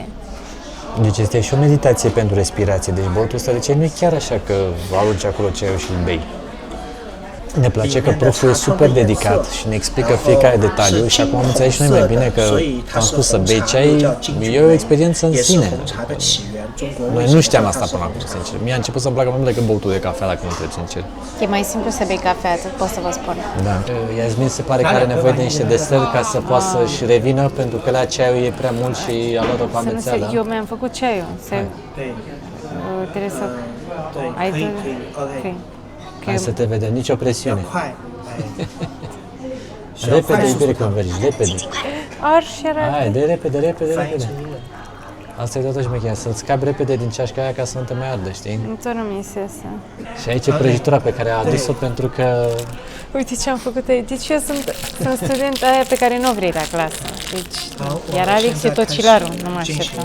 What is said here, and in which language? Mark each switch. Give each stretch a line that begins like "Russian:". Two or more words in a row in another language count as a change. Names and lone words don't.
Romanian: Deci este și o meditație pentru respirație. Deci băutul ăsta de ceai nu e chiar așa că arunci acolo ceaiul și îl bei. Ne place că proful e super dedicat și ne explică fiecare detaliu și acum am înțeles și noi mai bine că am spus să bei ceai, e o experiență în
Chinese: 也是
Romanian: sine.
Chinese: 红茶的起源。中国
Romanian: Noi
Chinese: 为
Romanian: nu
Chinese: 什
Romanian: știam
Chinese: 么
Romanian: asta
Chinese: 它是
Romanian: până
Chinese: 红
Romanian: acum,
Chinese: 茶？
Romanian: sincer. Mie a început să-mi placă mai mult decât băutul de cafea, dacă nu trebuie, sincer. E mai simplu să bei cafea, atât pot să vă spun. Da. Yasmin se pare că are nevoie de niște deserturi ca să poată să-și revină, pentru că la ceaiul e prea mult și a luat-o pe Să nu se, amețeală. eu mi-am făcut ceaiul.
Chinese: 对
Romanian: Trebuie să...
Chinese: 对，
Romanian: Ai
Chinese: 可以
Romanian: de...
Chinese: 可以 ，OK，
Romanian: Hai să te vedem, nicio
Chinese: 要
Romanian: presiune.
Chinese: 快，哎，需要
Romanian: Repede,
Chinese: 快速
Romanian: iubire,
Chinese: 的
Romanian: când mergi, repede. Ar și era... Hai, de repede, repede,
Chinese: 翻译
Romanian: repede.
Chinese: 成英文。
Romanian: Asta e toată șmecherea, să-ți scapi repede din ceașca aia ca să nu te mai ardă, știi? Tot nu mi se iese. Și aici e prăjitura pe care a adus-o pentru că Uite ce am făcut aici. Deci eu sunt student aia pe care nu o vrei la clasă. Deci, iar Alex e tocilarul, nu mă așteptam.